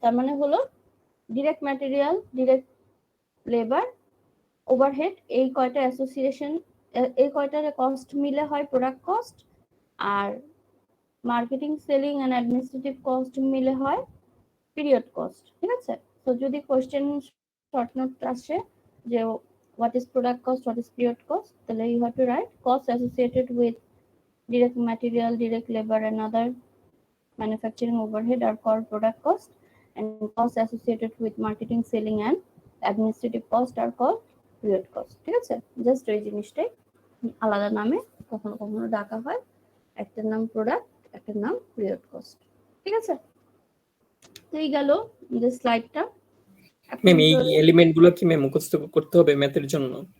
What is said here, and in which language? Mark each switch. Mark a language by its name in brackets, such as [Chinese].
[Bangla] তার মানে হলো direct material, direct labour, overhead, এই কয়টা অ্যাসোসিয়েশন, এই কয়টার কস্ট মিলে হয় product cost, আর marketing, selling and administrative cost মিলে হয় পিরিয়ড কস্ট, ঠিক আছে? তো যদি কোশ্চেন শর্ট নোট আসে যে [English] what is product cost, what is period cost, [Bangla] তাহলে [English] you have to write costs associated with direct material, direct labor and other manufacturing overhead are called product cost, and costs associated with marketing, selling and administrative cost are called period cost. [Bangla] ঠিক আছে, just ওই জিনিসটাই আলাদা নামে কখনো কখনো ডাকা হয়, একটার নাম প্রোডাক্ট, একটার নাম পিরিয়ড কস্ট। ঠিক আছে, তো এই গেল যে স্লাইডটা। ম্যাম এই এলিমেন্ট গুলো কি ম্যাম মুখস্থ করতে হবে ম্যাথের জন্য?